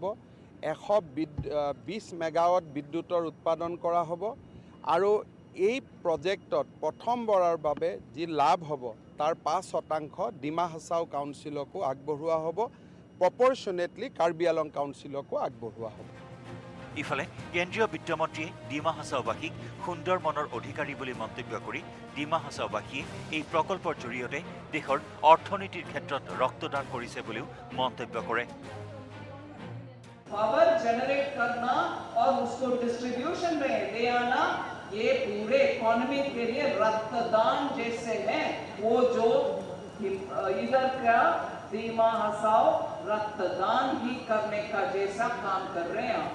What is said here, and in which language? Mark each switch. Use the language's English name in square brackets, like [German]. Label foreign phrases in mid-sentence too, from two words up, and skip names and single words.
[Assamese] 120 মেগাৱাট বিদ্যুতৰ উৎপাদন কৰা হ'ব আৰু এই প্ৰজেক্টত প্ৰথমবাৰৰ বাবে যি লাভ হ'ব তাৰ 5% ডিমা হাছাও কাউন্সিলকো আগবঢ়োৱা হ'ব, প্ৰপৰশ্যনেটলি কাৰ্বি আলং কাউন্সিলকো আগবঢ়োৱা হ'ব। ইফালে কেন্দ্ৰীয় বিত্তমন্ত্ৰীয়ে ডিমা হাছাওবাসীক সুন্দৰ মনৰ অধিকাৰী বুলি মন্তব্য কৰি ডিমা হাছাওবাসীয়ে এই প্ৰকল্পৰ জৰিয়তে দেশৰ অৰ্থনীতিৰ ক্ষেত্ৰত ৰক্তদান কৰিছে বুলিও মন্তব্য কৰে। [English] power generate [Hindi] करना और उसको डिस्ट्रीब्यूशन में ले आना ये पूरे इकोनॉमी के लिए रक्तदान जैसे है। वो जो इधर का डिमा हासाओ रक्तदान ही करने का जैसा काम कर रहे हैं।